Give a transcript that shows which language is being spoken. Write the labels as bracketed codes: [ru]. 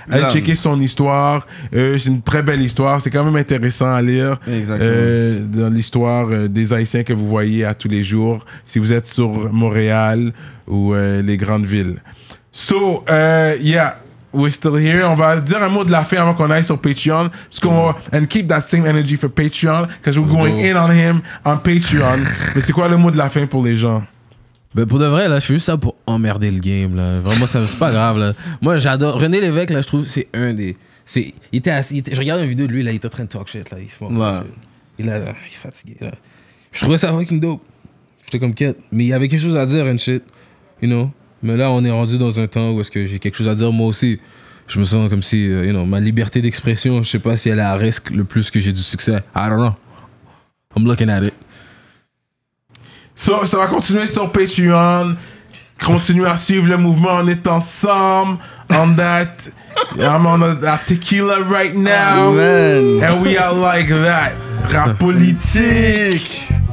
[fr] Allez checker son histoire. C'est une très belle histoire. C'est quand même intéressant à lire. Dans l'histoire des Haïtiens que vous voyez à tous les jours, si vous êtes sur Montréal ou les grandes villes. [en] So, we're still here. [fr] On va dire un mot de la fin avant qu'on aille sur Patreon. Parce qu'on va... [en] And keep that same energy for Patreon. Because we're going in on him on Patreon. [fr] Mais c'est quoi le mot de la fin pour les gens? Ben pour de vrai, là, je fais juste ça pour emmerder le game, là. Vraiment, c'est pas grave, là. Moi, j'adore... René Lévesque, là, je trouve c'est un des... Il était assis... Je regardais une vidéo de lui, là, il était en train de talk shit, là. Il se il est fatigué, là. Je trouvais ça fucking dope. J'étais comme quête. Mais il y avait quelque chose à dire, [en] and shit. You know? [fr] Mais là, on est rendu dans un temps où est-ce que j'ai quelque chose à dire moi aussi. Je me sens comme si, ma liberté d'expression, je sais pas si elle est à risque le plus que j'ai du succès. [en] I don't know. I'm looking at it. [fr] So, ça va continuer sur Patreon. Continuez à suivre le mouvement. On est ensemble. [en] On that. I'm on that tequila right now. Man. And we are like that. Rap politique.